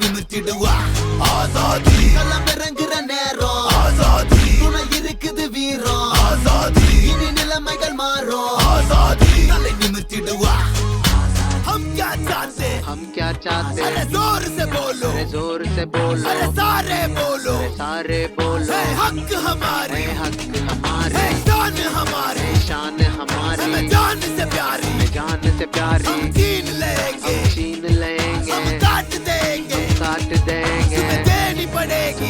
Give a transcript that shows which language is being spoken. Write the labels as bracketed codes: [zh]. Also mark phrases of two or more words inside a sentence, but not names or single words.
[ta] நிமித்திடுவா ஆசாதி களமிறங்குற நேரம் ஆசாதி துணை இருக்குது வீரம் ஆசாதி இனி நிலைமைகள் மாறும் ஆசாதி தலை நிமித்திடுவா [hi] हम क्या चाहते अरे जोर से बोलो अरे सारे बोलो हक हमारे शान हमारी जान से प्यारी हम छीन लेंगे हम काट देंगे तुम्हें देनी पड़ेगी